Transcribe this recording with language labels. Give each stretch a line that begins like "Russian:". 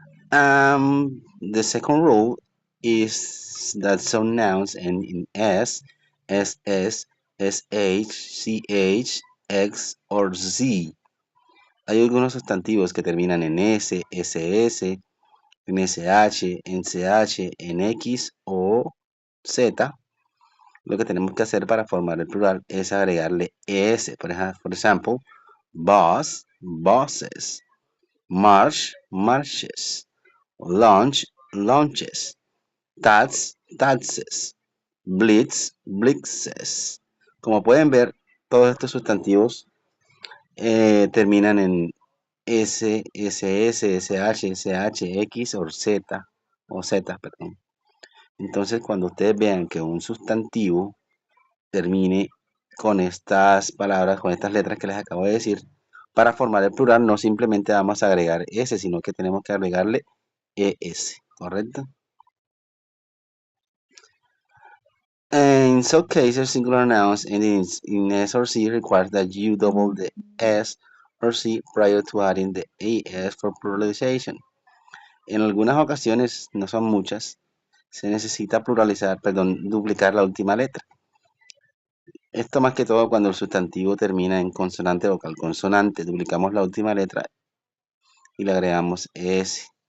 English: The second rule is that some nouns end in s, ss, sh, ch, x, or z.
Spanish: Hay algunos sustantivos que terminan en s, ss, en sh, en ch, en x o z. Lo que tenemos que hacer para formar el plural es agregarle es. Por ejemplo, boss, bosses, march, marches, lunch, lunches, tats, tatses, blitz, blitzes. Como pueden ver, todos estos sustantivos terminan en S, SS, SH, SH, X o Z, perdón. Entonces, cuando ustedes vean que un sustantivo termine con estas palabras, con estas letras que les acabo de decir, para formar el plural no simplemente vamos a agregar S, sino que tenemos que agregarle ES, ¿correcto?
English: In some cases, singular nouns ending in S or C requires that you double the S or C prior to adding the AS for pluralization.
Spanish: En algunas ocasiones, no son muchas, se necesita duplicar la última letra. Esto más que todo cuando el sustantivo termina en consonante vocal consonante. Duplicamos la última letra y le agregamos S.